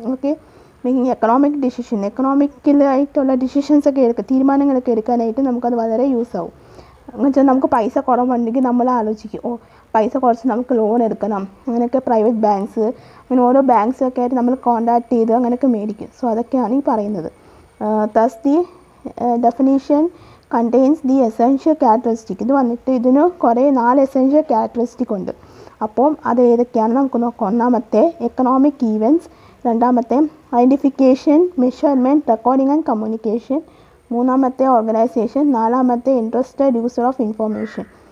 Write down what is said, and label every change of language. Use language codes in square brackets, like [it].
[ml] Okay, making economic decision, എക്കണോമിക്കലായിട്ടുള്ള ഡിസിഷൻസൊക്കെ തീരുമാനങ്ങളൊക്കെ എടുക്കാനായിട്ട് നമുക്കത് വളരെ യൂസ് ആവും. എന്ന് വെച്ചാൽ നമുക്ക് പൈസ കുറവുണ്ടെങ്കിൽ നമ്മൾ ആലോചിക്കും, പൈസ കുറച്ച് നമുക്ക് ലോൺ എടുക്കണം. അങ്ങനെയൊക്കെ പ്രൈവറ്റ് ബാങ്ക്സ്, അങ്ങനെ ഓരോ ബാങ്ക്സൊക്കെ ആയിട്ട് നമ്മൾ കോൺടാക്ട് ചെയ്ത് അങ്ങനെയൊക്കെ മേടിക്കും. അതൊക്കെയാണ് ഈ പറയുന്നത്. [en] Thus the definition contains the essential characteristic. [ml] ഇത് വന്നിട്ട് ഇതിന് കുറേ 4 [en] essential characteristic [ml] ഉണ്ട്. അപ്പോൾ അത് ഏതൊക്കെയാണ് നമുക്ക് നോക്കാം. ഒന്നാമത്തെ എക്കണോമിക് ഈവൻറ്റ്സ്, രണ്ടാമത്തെ identification, measurement, recording and communication, മൂന്നാമത്തെ ഓർഗനൈസേഷൻ, നാലാമത്തെ ഇൻട്രസ്റ്റഡ് യൂസർ ഓഫ് ഇൻഫർമേഷൻ.